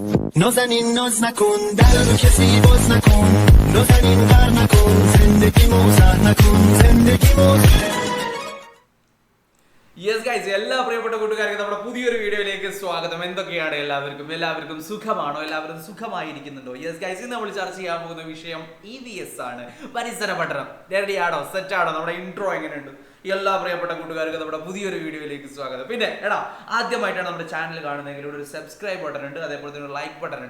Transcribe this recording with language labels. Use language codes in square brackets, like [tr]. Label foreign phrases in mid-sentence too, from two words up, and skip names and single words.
[fa] نازنین ناز نکن در رو کسی باز نکن نازنین غر نکن زندگی موزر نکن زندگی موزر. [en] yes guys, [ml] എല്ലാ പ്രിയപ്പെട്ട കൂട്ടുകാർക്കും നമ്മുടെ പുതിയൊരു വീഡിയോയിലേക്ക് സ്വാഗതം. എന്തൊക്കെയാണ് എല്ലാവർക്കും സുഖമാണോ? എല്ലാവരും സുഖമായിരിക്കുന്നുണ്ടോ? [en] yes guys, [ml] ഇന്ന് നമ്മൾ ചർച്ച ചെയ്യാൻ പോകുന്ന വിഷയം EVS ആണ്, പരിസര പഠനം. റെഡിയാണോ? സെറ്റാണോ? നമ്മുടെ ഇൻട്രോ എങ്ങനെയുണ്ട്? എല്ലാ പ്രിയപ്പെട്ട കൂട്ടുകാർക്കും നമ്മുടെ പുതിയൊരു വീഡിയോയിലേക്ക് സ്വാഗതം. പിന്നെ ആദ്യമായിട്ടാണ് നമ്മുടെ ചാനൽ കാണുന്നതെങ്കിൽ ഇവിടെ ഒരു [en] subscribe button [ml] ഉണ്ട്, അതേപോലെ തന്നെ ഒരു [en] like button [ml] ഉണ്ട്.